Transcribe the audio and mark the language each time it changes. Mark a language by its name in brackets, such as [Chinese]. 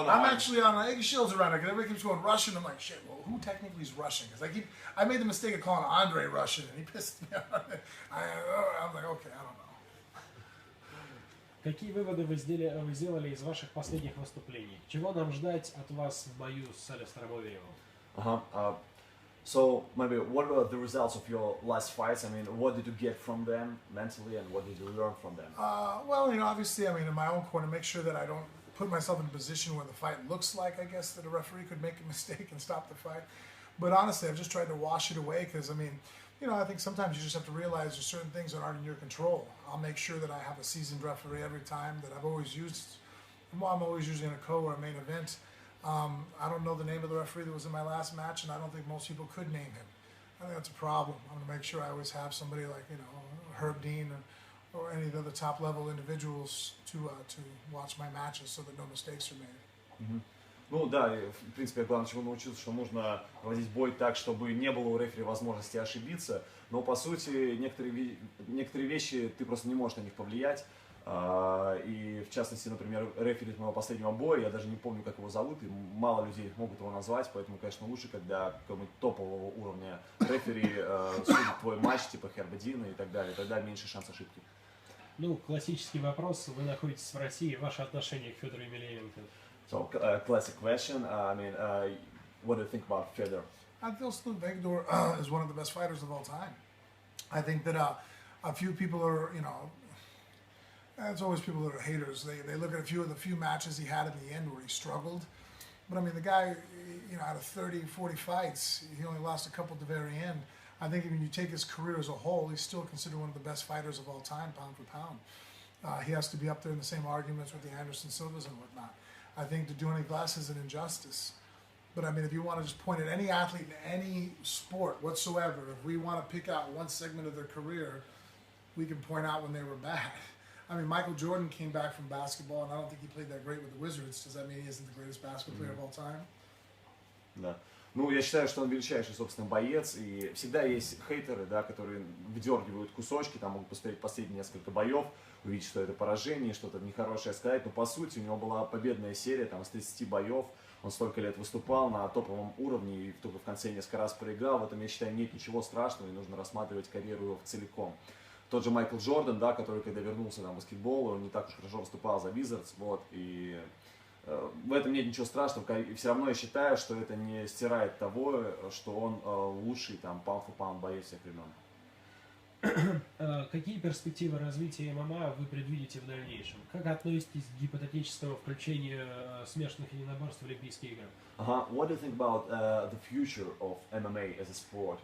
[English] I'm actually on eggshells around it because everybody keeps going Russian. I'm like, shit. Well, who technically is Russian? Because I made the mistake of calling Andre Russian, and he pissed me off. I'm like, okay, I don't know. [Russian] Какие выводы вы сделали из ваших последних выступлений? Чего нам ждать от вас в бою с Алистером Overeemом? [English] So maybe what were the results of your last fights? I mean, what did you get from them mentally, and what did you learn from them? Well, obviously, in my own corner, make sure that I don't put myself in a position where the fight looks like, I guess, that a referee could make a mistake and stop the fight. But honestly, I've just tried to wash it away because, I think sometimes you just have to realize there's certain things that aren't in your control. I'll make sure that I have a seasoned referee every time that I've always used. Well, I'm always using a co or a main event. I don't know the name of the referee that was in my last match, and I don't think most people could name him. I think that's a problem. I'm going to make sure I always have somebody like, Herb Dean or any of the other top-level individuals to watch my matches so that no mistakes are made. [Russian] Ну да, в принципе, я главное чего научился, что нужно проводить бой так, чтобы не было у рефери возможности ошибиться, но по сути некоторые вещи ты просто не можешь на них повлиять. И в частности, например, рефери моего последнего боя, я даже не помню, как его зовут, и мало людей могут его назвать, поэтому, конечно, лучше, когда какого-нибудь топового уровня рефери судит твой матч, типа Херба Дина и так далее, тогда меньше шанс ошибки. Ну, классический вопрос, вы находитесь в России, ваше отношение к Федору Емельяненко? [English] So, classic question, what do you think about Fedor? I feel Fedor is one of the best fighters of all time. I think that a few people are, it's always people that are haters. They look at a few of the few matches he had in the end where he struggled. But the guy, out of 30, 40 fights, he only lost a couple at the very end. I think when you take his career as a whole, he's still considered one of the best fighters of all time, pound for pound. He has to be up there in the same arguments with the Anderson Silvas and whatnot. I think to do any less is an injustice. But if you want to just point at any athlete in any sport whatsoever, if we want to pick out one segment of their career, we can point out when they were bad. Michael Jordan came back from basketball, and I don't think he played that great with the Wizards. Does that mean he isn't the greatest basketball player of all time? [Russian] Да. Ну, я считаю, что он величайший, собственно, боец, и всегда есть хейтеры, да, которые выдергивают кусочки, там могут посмотреть последние несколько боев, увидеть, что это поражение, что-то нехорошее сказать, но по сути у него была победная серия, там, из 30 боев, он столько лет выступал на топовом уровне и только в конце несколько раз проиграл, в этом, я считаю, нет ничего страшного, и нужно рассматривать карьеру его целиком. Тот же Майкл Джордан, да, который, когда вернулся на баскетбол, он не так уж хорошо выступал за Wizards, и в этом нет ничего страшного, и все равно я считаю, что это не стирает того, что он лучший там pound-for-pound боец всех времен. Какие перспективы развития ММА вы предвидите в дальнейшем? Как относитесь к гипотетическому включению смешанных единоборств в Олимпийские игры? [English] What do you think about the future of MMA as a sport?